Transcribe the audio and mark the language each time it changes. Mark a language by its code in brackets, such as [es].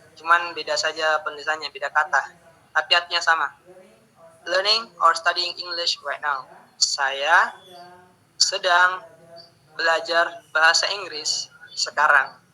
[id] Cuman beda saja penulisannya, beda kata. Tapi artinya sama. [en] Learning or studying English right now. [id] Saya sedang belajar bahasa Inggris sekarang.